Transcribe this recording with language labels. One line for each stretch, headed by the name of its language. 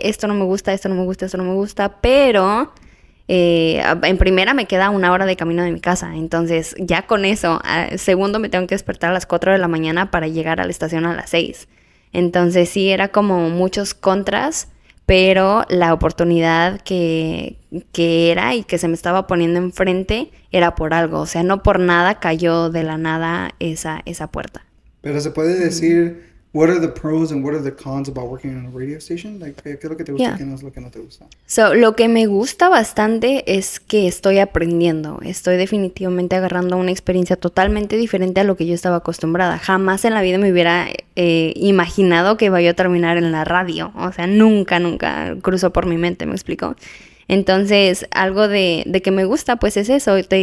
Spanish: Esto no me gusta, esto no me gusta, esto no me gusta, pero en primera me queda 1 hora de camino de mi casa, entonces ya con eso, segundo me tengo que despertar a las 4 de la mañana para llegar a la estación a las 6. Entonces sí, era como muchos contras, pero la oportunidad que era y que se me estaba poniendo enfrente era por algo, o sea, no por nada cayó de la nada esa puerta. Pero se puede decir,
English: what are the pros and what are the cons about working in a radio station? Like,
Spanish: ¿qué es lo que te gusta y qué no es lo que no te gusta?
English: So,
Spanish: lo que me gusta bastante es que estoy aprendiendo. Estoy definitivamente agarrando una experiencia totalmente diferente a lo que yo estaba acostumbrada. Jamás en la vida me hubiera imaginado que iba yo a terminar en la radio. O sea, nunca cruzó por mi mente, ¿me explico? Entonces, algo de que me gusta, pues es eso.